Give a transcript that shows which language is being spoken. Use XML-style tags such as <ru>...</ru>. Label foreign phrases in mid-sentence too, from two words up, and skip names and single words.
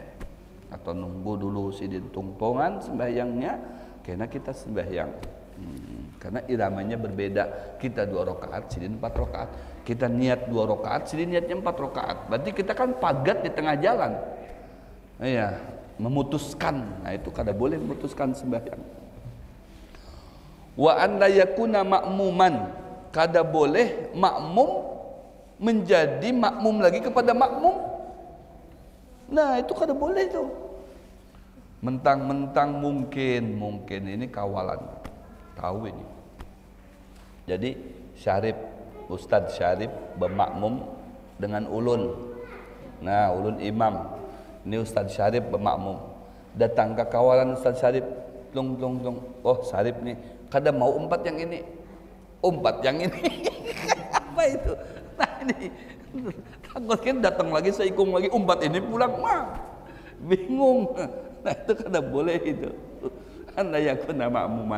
<bjn>Atau nunggu dulu sidin tungtongan sembahyangnya karena kita sembahyang. Karena iramanya berbeda. Kita 2 rakaat, sidin 4 rakaat. Kita niat 2 rakaat, sidin niatnya 4 rakaat. Berarti kita kan pagat di tengah jalan. Iya, memutuskan. Nah, itu kada boleh memutuskan sembahyang.</bjn> <ar>وأن لا يكون مأموما.</ar> <bjn>Kada boleh makmum menjadi makmum lagi kepada makmum. Nah, itu kada boleh itu. Mentang-mentang mungkin ini kawalan. Tahu ini. Jadi Syarif, Ustadz Syarif bermakmum dengan ulun. Nah, ulun imam. Ini Ustadz Syarif bermakmum. Datang ke kawalan Ustadz Syarif, tung. Oh, Syarif nih, kada mau umpat yang ini. Umpat yang ini. Apa itu? Nah, ini takutnya datang lagi seikung lagi umpat ini pulang mah. Bingung. Nah, itu kada boleh itu.</bjn> <ar>أندا يكون مأموما.</ar>